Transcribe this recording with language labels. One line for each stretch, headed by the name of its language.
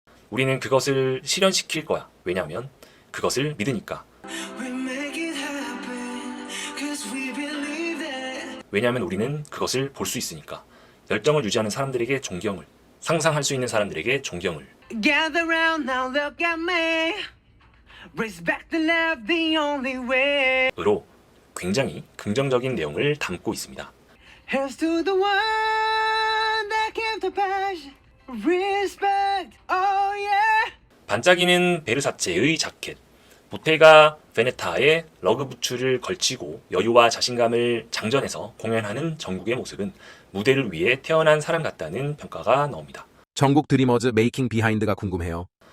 Korean: 우리는 그것을 실현시킬 거야. 왜냐하면 그것을 믿으니까.
English: We make it happen, 'cause we believe that.
Korean: 왜냐하면 우리는 그것을 볼 수 있으니까. 열정을 유지하는 사람들에게 존경을, 상상할 수 있는 사람들에게 존경을.
English: Gather round now, look at me. Raise back the love, the only way.
Korean: 으로 굉장히 긍정적인 내용을 담고 있습니다.
English: Here's to the one that came to passion. Respect, oh yeah.
Korean: 반짝이는 베르사체의 자켓, 보테가 베네타의 러그 부츠를 걸치고 여유와 자신감을 장전해서 공연하는 정국의 모습은 무대를 위해 태어난 사람 같다는 평가가 나옵니다. 정국 드리머즈 메이킹 비하인드가 궁금해요.